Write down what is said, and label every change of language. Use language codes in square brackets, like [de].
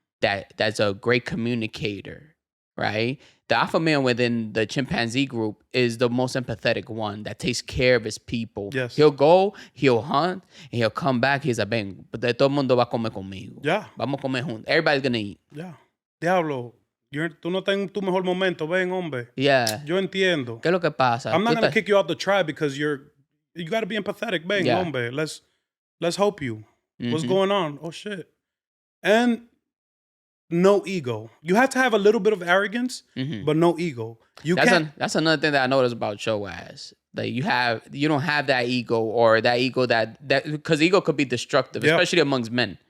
[en] That's a great communicator, right? The alpha male within the chimpanzee group is the most empathetic one that takes care of his people. Yes. He'll go, he'll hunt, and he'll come back. He's like, [es] ven, todo el mundo va a comer conmigo. [en] Yeah. [es] Vamos a comer juntos. [en] Everybody's going to eat. Yeah. [es] Diablo, tú no estás en tu mejor momento. Ven, hombre. [en] Yeah. [es] Yo entiendo. ¿Qué es lo que pasa? [en] I'm not going to kick you out the tribe because you got to be empathetic. [es] Ven, hombre. [en] Let's help you. What's going on? Oh, shit. And no ego. You have to have a little bit of arrogance, but no ego. That's another thing that I noticed about your ass. That you don't have that ego or that ego that because ego could be destructive, especially amongst men.